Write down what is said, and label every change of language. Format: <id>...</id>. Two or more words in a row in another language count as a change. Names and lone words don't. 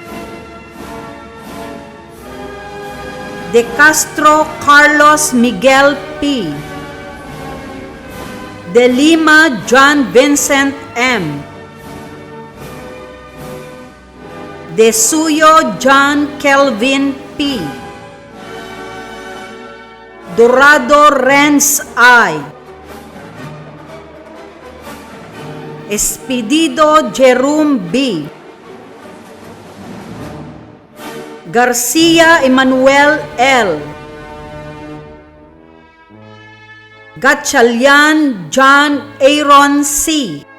<en>De Castro Carlos Miguel P. De Lima John Vincent M. De Suyo John Kelvin P. Dorado Renz I. Espedido Jerome B. Garcia Emmanuel L. Gatchalian John Aaron C.</en>